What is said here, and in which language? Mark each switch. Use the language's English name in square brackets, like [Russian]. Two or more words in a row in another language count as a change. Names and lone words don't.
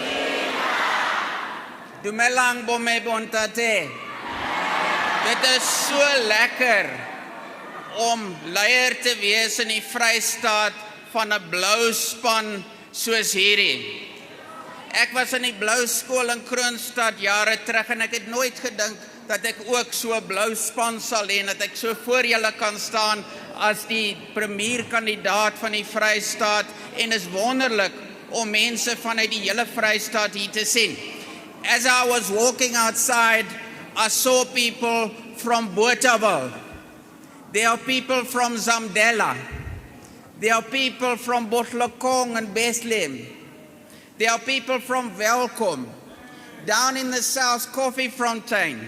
[Southern Sotho] Dumelang bome bontate. [Afrikaans] Dit is so lekker om leier te wees in die Vrystaat van 'n blou span soos hierdie. Ek was in die blou skool in Kroonstad jare terug en ek het nooit gedink dat ek ook so 'n blou span sal hê en dat ek so voor julle kan staan as die premierkandidaat van die Vrystaat en is wonderlik om mense vanuit die hele Vrystaat hier te sien. [English] As I was walking outside, I saw people from Botawil. There are people from Zamdela. There are people from Botlekong and Bethlehem. There are people from Welkom. Down in the south, Koffiefontein.